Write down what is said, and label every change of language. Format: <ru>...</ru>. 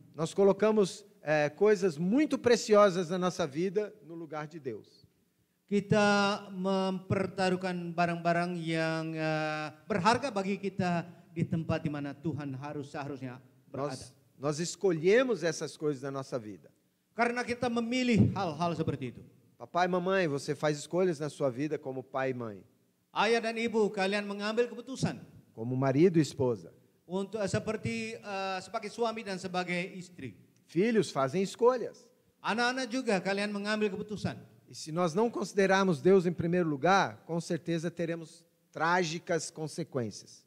<pt>Nós colocamos coisas muito preciosas na nossa vida no lugar de Deus.</pt> <id>Kita mempertaruhkan barang-barang yang berharga bagi kita di tempat di mana Tuhan seharusnya berada.</id> <pt>Nós escolhemos essas coisas na nossa vida.</pt> <id>Karena kita memilih hal-hal seperti itu.</id> <pt>Papai e mamãe, você faz escolhas na sua vida como pai e mãe.</pt> <id>Ayah dan ibu, kalian mengambil keputusan.</id> <pt>Como marido e esposa.</pt> <id>Untuk seperti sebagai suami dan sebagai istri.</id> <pt>Filhos fazem escolhas.</pt> <id>Anak-anak juga kalian mengambil keputusan.</id> <pt>E se nós não considerarmos Deus em primeiro lugar, com certeza teremos trágicas consequências.</pt>